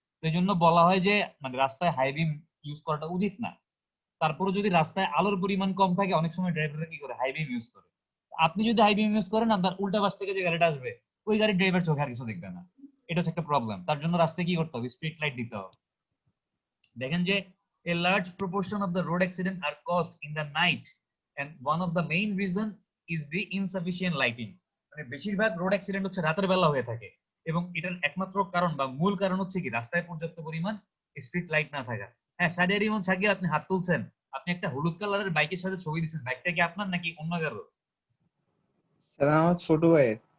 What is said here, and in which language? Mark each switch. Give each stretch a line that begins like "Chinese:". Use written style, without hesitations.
Bangla: তো এই জন্য বলা হয় যে মানে রাস্তায় হাই বিম ইউজ করাটা উচিত না। তারপরে যদি রাস্তায় আলোর পরিমাণ কম থাকে, অনেক সময় ড্রাইভাররা কি করে, হাই বিম ইউজ করে। আপনি যদি হাই বিম ইউজ করেন, আপনার উল্টা পাশ থেকে যে গাড়িটা আসবে, ওই গাড়ির ড্রাইভার চোখে আর কিছু দেখবে না। এটা হচ্ছে একটা প্রবলেম। তার জন্য রাস্তায় কি করতে হবে, স্ট্রিট লাইট দিতে হবে। দেখেন যে
English: a large proportion of the road accident are caused in the night and one of the main reason is the insufficient lighting.
Bangla: মানে বেশিরভাগ রোড অ্যাক্সিডেন্ট হচ্ছে রাতের বেলা হয়ে থাকে, এবং এটার একমাত্র কারণ বা মূল কারণ হচ্ছে কি, রাস্তায় পর্যাপ্ত পরিমাণ স্ট্রিট লাইট না থাকা। হ্যাঁ, সাদিয়া রিমন সাকিব, আপনি হাত তুলছেন, আপনি একটা হলুদ কালারের বাইকের সাথে ছবি দিচ্ছেন, বাইকটা কি আপনার নাকি অন্য কারো? স্যার আমার ছোট ভাইয়ের।